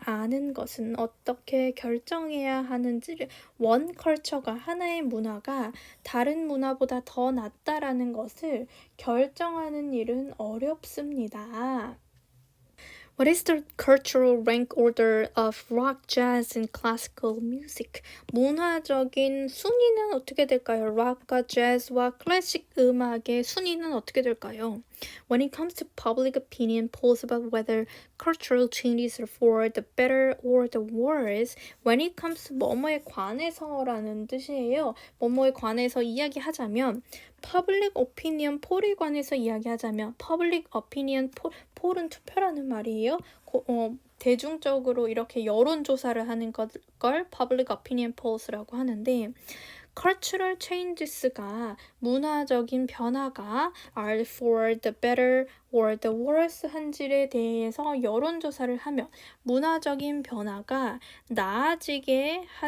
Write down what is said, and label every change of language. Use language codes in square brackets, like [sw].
[ko] 아는 것은 어떻게 결정해야 하는지를 [en] one culture [ko] 가 하나의 문화가 다른 문화보다 더 낫다라는 것을 결정하는 일은 어렵습니다. [en] What is the cultural rank order of rock, jazz, and classical music? [ko] 문화적인 순위는 어떻게 될까요? 락과 재즈와 클래식 음악의 순위는 어떻게 될까요? [en] When it comes to public opinion polls about whether cultural changes are for the better or the worse, when it comes to [ko] 뭐뭐에 관해서라는 뜻이에요. 뭐뭐에 관해서 이야기하자면 [en] public opinion poll [ko] 에 관해서 이야기하자면 [en] public opinion [ko] 폴은 투표라는 말이에요. 대중적으로 이렇게 여론조사를 하는 걸 [en] public opinion polls [ko] 라고 하는데 [en] cultural changes [ko] 가 문화적인 변화가 [en] are for the better or the worse [ko] 한지에 대해서 여론조사를 하면 문화적인 변화가 나아지기